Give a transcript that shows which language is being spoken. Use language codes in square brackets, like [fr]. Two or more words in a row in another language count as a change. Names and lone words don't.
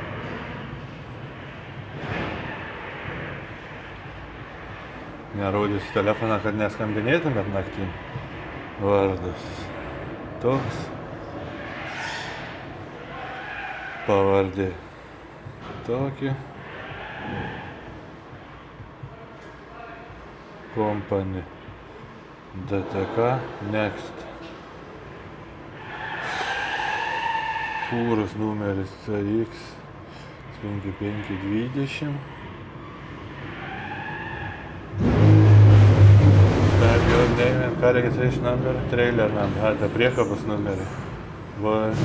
[lt] Nerodysiu telefoną, kad neskambinėtumėt naktį. Vardas toks. Pavardė tokį. Company. DTK. Next. Fūros numeris CX 5520. [en] Name, car registration number, trailer number, [lt] the priekabos numerį. Va.